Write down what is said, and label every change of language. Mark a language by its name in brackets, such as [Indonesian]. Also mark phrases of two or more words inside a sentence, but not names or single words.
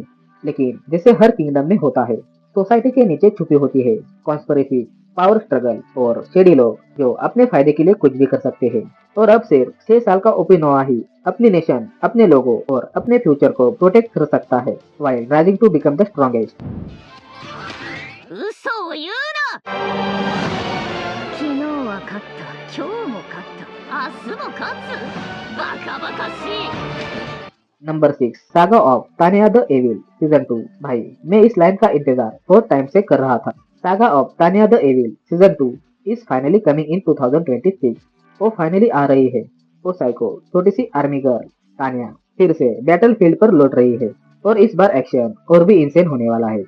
[Hindi] लेकिन जैसे हर किंगडम में होता है, सोसाइटी के नीचे छुपी होती है [English] conspiracy, power struggle [Hindi] और शेडी लोग जो अपने फायदे के लिए कुछ भी कर सकते हैं। और अब सिर्फ 6 साल का ओपी नोआ ही अपनी नेशन, अपने लोगों और अपने फ्यूचर को प्रोटेक्ट कर सकता है [English] while rising to become the strongest. [Japanese] 嘘を言うな。昨日は勝った、今日も勝った、明日も勝つ。バカバカしい。 [English] Number 6 Saga of Tanya the Evil Season 2. [Hindi] भाई, मैं इस लाइन का इंतजार बहुत टाइम से कर रहा था। [English] Saga of Tanya the Evil Season 2 is finally coming in 2026. [Hindi] वो फाइनली आ रही है। वो साइको छोटी सी [English] army girl [Hindi] तानिया फिर से [English] battle field [Hindi] पर लौट रही है और इस बार एक्शन और भी इंसेन होने वाला है।